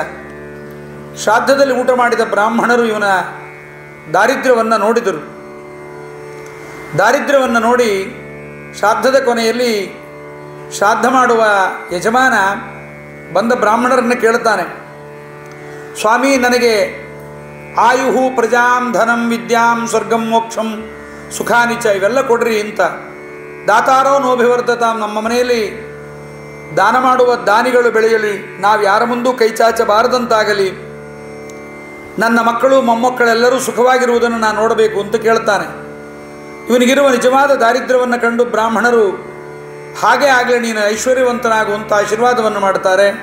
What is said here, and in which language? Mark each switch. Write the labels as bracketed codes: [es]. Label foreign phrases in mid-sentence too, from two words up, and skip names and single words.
[kn] ಶ್ರಾದ್ದದಲ್ಲಿ ಊಟ ಮಾಡಿದ ಬ್ರಾಹ್ಮಣರು ಇವನ ದಾರಿದ್ರ್ಯವನ್ನು ನೋಡಿದರು. ದಾರಿದ್ರ್ಯವನ್ನು ನೋಡಿ ಶ್ರಾದ್ದದ ಕೊನೆಯಲ್ಲಿ ಶ್ರಾದ್ದ ಮಾಡುವ ಯಜಮಾನ ಬಂದ ಬ್ರಾಹ್ಮಣರನ್ನು ಕೇಳುತ್ತಾನೆ, ಸ್ವಾಮಿ, ನನಗೆ [sa] ಆಯುಹು ಪ್ರಜಾಂ ಧನಂ ವಿದ್ಯಾಂ ಸ್ವರ್ಗಂ ಮೋಕ್ಷಂ ಸುಖಾನಿಚ [kn] ಇವೆಲ್ಲ ಕೊಡ್ರಿ ಅಂತ. [sa] ದಾತಾರೋ ನೋಭಿವರ್ಧತಾಂ, [kn] ನಮ್ಮ ಮನೆಯಲ್ಲಿ ದಾನ ಮಾಡುವ ದಾನಿಗಳು ಬೆಳೆಯಲಿ, ನಾವು ಯಾರ ಮುಂದೂ ಕೈ ಚಾಚಬಾರದಂತಾಗಲಿ, ನನ್ನ ಮಕ್ಕಳು ಮೊಮ್ಮಕ್ಕಳೆಲ್ಲರೂ ಸುಖವಾಗಿರುವುದನ್ನು ನಾನು ನೋಡಬೇಕು ಅಂತ ಕೇಳ್ತಾನೆ. ಇವನಿಗಿರುವ ನಿಜವಾದ ದಾರಿದ್ರ್ಯವನ್ನು ಕಂಡು ಬ್ರಾಹ್ಮಣರು ಹಾಗೇ ಆಗಲಿ, ನೀನು ಐಶ್ವರ್ಯವಂತನಾಗುವಂಥ ಆಶೀರ್ವಾದವನ್ನು ಮಾಡ್ತಾರೆ.